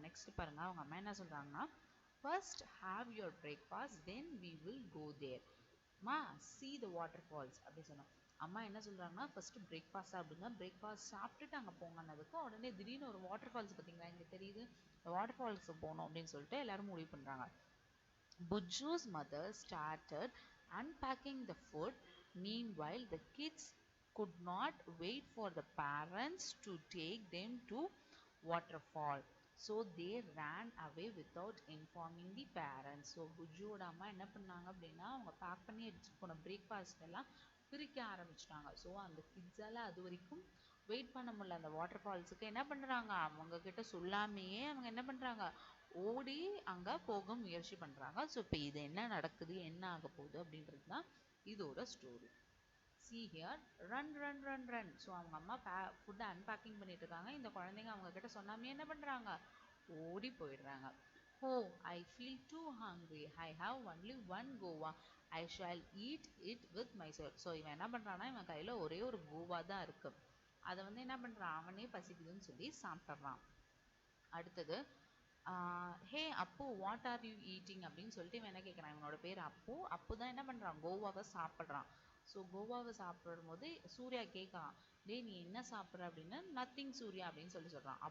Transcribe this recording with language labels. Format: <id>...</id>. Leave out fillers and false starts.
<ta>Next பாருங்கள், அவங்க அம்மா என்ன சொல்கிறாங்கன்னா</ta> <en>First have your breakfast then we will go there.</en> <ta>மா</ta> <en>see the waterfalls</en> <ta>அப்படி சொன்னோம். அம்மா என்ன சொல்கிறாங்கன்னா ஃபஸ்ட்டு பிரேக்ஃபாஸ்ட் அப்படின்னா பிரேக்ஃபாஸ்ட் சாப்பிட்டுட்டு அங்கே போங்கன்னதுக்கு உடனே திடீர்னு ஒரு வாட்டர் ஃபால்ஸ் பார்த்தீங்களா இங்கே தெரியுது, வாட்டர் ஃபால்ஸ் போகணும் அப்படின்னு சொல்லிட்டு எல்லாரும் முடிவு பண்ணுறாங்க.</ta> <en>Buju's mother started unpacking the food. Meanwhile, the kids could not wait for the parents to take them to waterfall. So they ran away without informing the parents.</en> <ta>So புஜுவோட அம்மா என்ன பண்ணாங்க அப்படின்னா அவங்க பேக் பண்ணி எடுத்துட்டு போன பிரேக்ஃபாஸ்ட் எல்லாம் பிரிக்க ஆரம்பிச்சிட்டாங்க. ஸோ அந்த கிட்ஸால் அது வரைக்கும் வெயிட் பண்ண முடியல. அந்த வாட்டர் ஃபால்ஸுக்கு என்ன பண்ணுறாங்க, அவங்க கிட்ட சொல்லாமையே அவங்க என்ன பண்ணுறாங்க, ஓடி அங்கே போக முயற்சி பண்ணுறாங்க. ஸோ இப்போ இது என்ன நடக்குது, என்ன ஆக போகுது அப்படின்றது தான் இதோட story.</ta> <en>See here, run run run run.</en> <ta>So அவங்க அம்மா ஃபுட்டை அன்பேக்கிங் பண்ணிட்டு இருக்காங்க. இந்த குழந்தைங்க அவங்க கிட்ட சொன்னாமே என்ன பண்ணுறாங்க, ஓடி போயிடுறாங்க.</ta> <en>Oh, I feel too hungry. I have only one Goa. I shall eat it with myself.</en> <ta>So இவன் என்ன பண்ணுறான்னா இவன் கையில் ஒரே ஒரு கோவா தான் இருக்கு, அதை வந்து என்ன பண்ணுறான், அவனே பசிக்குதுன்னு சொல்லி சாப்பிட்றான். அடுத்தது</ta> <en>hey Appu, what are you eating</en> <ta>அப்படின்னு சொல்லிட்டு இவன் என்ன கேட்குறான். இவனோட பேர் அப்பு. அப்பு தான் என்ன பண்ணுறான், கோவாவை சாப்பிட்றான். ஸோ கோவாவை சாப்பிடும் போது சூர்யா கேட்கான், டே நீ என்ன சாப்பிட்ற அப்படின்னா</ta> <en>nothing</en> <ta>சூர்யா அப்படின்னு சொல்கிறான்.</ta>